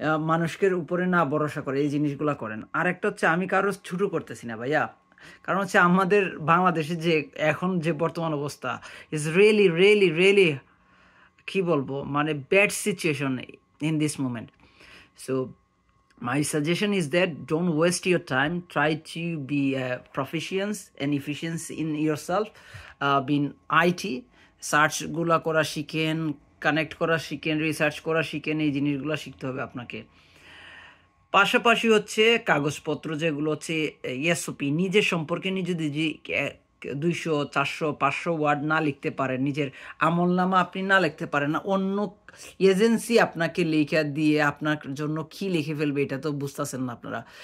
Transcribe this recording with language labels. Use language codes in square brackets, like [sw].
[bn] মানুষের উপরে না ভরসা করে এই জিনিসগুলো করেন। আর একটা হচ্ছে, আমি কারো ছোটো করতেছি না ভাইয়া, কারণ হচ্ছে আমাদের বাংলাদেশে যে এখন যে বর্তমান অবস্থা [en] is really really really, [bn] কী বলবো, মানে [en] Bad situation in this moment. So my suggestion is that don't waste your time. Try to be proficient and efficient in yourself. Being IT, [bn] search গুলা করা শিখেন, কানেক্ট করা শিখেন, রিসার্চ করা শিখেন, এই জিনিসগুলো শিখতে হবে আপনাকে। পাশাপাশি হচ্ছে কাগজপত্র যেগুলো হচ্ছে এসওপি, নিজের সম্পর্কে নিজে যদি 200, 400, 500 ওয়ার্ড না লিখতে পারেন, নিজের আমলনামা আপনি না লিখতে পারেন না, অন্য এজেন্সি আপনাকে লেখা দিয়ে আপনার জন্য কি লিখে ফেলবে এটা তো বুঝতেছেন না আপনারা।